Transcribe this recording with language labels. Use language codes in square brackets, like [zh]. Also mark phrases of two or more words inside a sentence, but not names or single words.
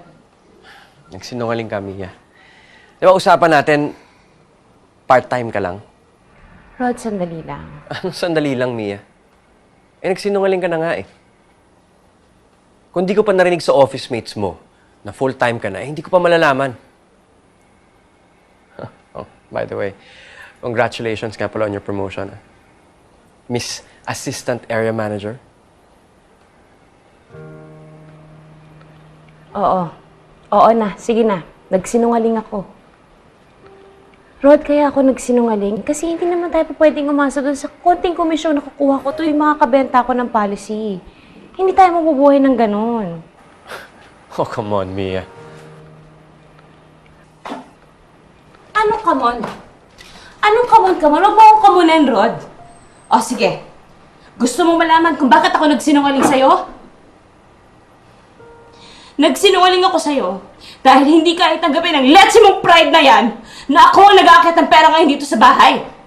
[tl] Nagsinungaling ka, Mia. Di ba usapan natin, part-time ka lang? Rod, sandali lang. Anong sandali lang, Mia? Eh nagsinungaling ka na nga eh. Kung di ko pa narinig sa [en] office mates [tl] mo na full-time ka na, eh hindi ko pa malalaman. [en] Oh, by the way, congratulations [tl] nga pala [en] on your promotion. Miss Assistant Area Manager. [tl] Oo. Oo na. Sige na. Nagsinungaling ako. Rod, kaya ako nagsinungaling kasi hindi naman tayo pwedeng umasa doon sa konting komisyon na kukuha ko tuwing makakabenta ko ng policy. Hindi tayo mabubuhay ng ganun. [en] Oh, come on, Mia. [tl] Anong [en] come on? [tl] Anong [en] come on? [tl] Huwag mo akong kamunan, Rod. O, sige. Gusto mo malaman kung bakit ako nagsinungaling sa'yo? Nagsinungaling ako sa'yo dahil hindi ka itanggapin ang letsi mong pride na yan na ako ang nag-aakit ng pera ngayon dito sa bahay.